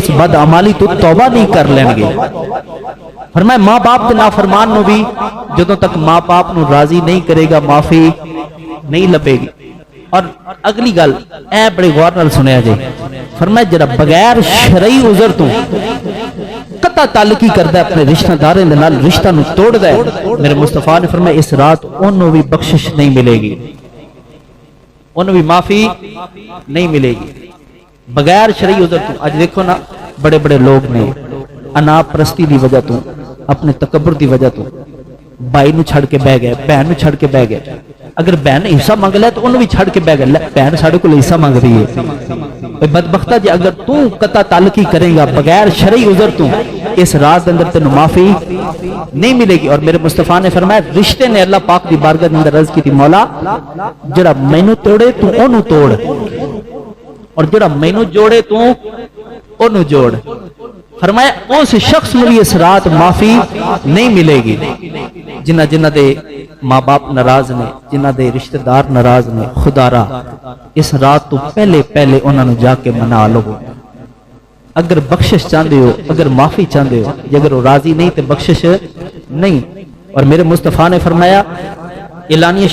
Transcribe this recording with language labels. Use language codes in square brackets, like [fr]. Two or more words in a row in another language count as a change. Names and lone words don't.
[pa] بد عمالی تو توبہ نہیں کر لیں گے فرمایا ماں باپ دے نافرمان نو بھی جدوں تک ماں باپ نو راضی نہیں کرے گا معافی نہیں لبے گی اور اگلی گل اے بڑے غور نال سنیا جائے فرمایا جڑا بغیر شرعی عذر تو قطع تعلقی کردا ہے اپنے رشتہ داروں دے نال رشتہ نو توڑدا ہے میرے مصطفیٰ نے فرمایا اس رات انہوں بھی بخشش نہیں ملے گی انہوں بھی معافی نہیں ملے گی بغیر شرعی عذر تو آج دیکھو نا بڑے بڑے لوگ نے انا پرستی دی وجہ تو اپنے تکبر دی وجہ تو بھائی نو چھڑ کے بہ گئے بہن نو چھڑ کے بہ گئے اگر بہن حصہ مانگ لے تو انہوں بھی چھڑ کے بہ گئے بہن ساڑھے کو حصہ مانگ رہی ہے بدبختہ جی اگر تو قطع تعلقی کریں گا بغیر شرعی عذر تو اس رات اندر تینوں معافی نہیں ملے گی اور میرے مصطفیٰ نے فرمایا رشتے نے اللہ پاک دی بارگاہ اندر عرض کی تھی مولا جڑا مینوں توڑے تو اونوں توڑ اور جڑا مینوں جوڑے تو اونوں جوڑ فرمایا اس شخص میں بھی اس رات معافی نہیں ملے گی جنہ جنہ دے ماں باپ ناراض نے جنہ دے رشتہ دار ناراض نے خدا را اس رات تو پہلے پہلے انہوں نے جا کے منا لو [ur] اگر بخشش چاہتے ہو اگر معافی چاہتے ہو اگر وہ راضی نہیں تو بخشش نہیں اور میرے مصطفیٰ نے فرمایا اعلانیہ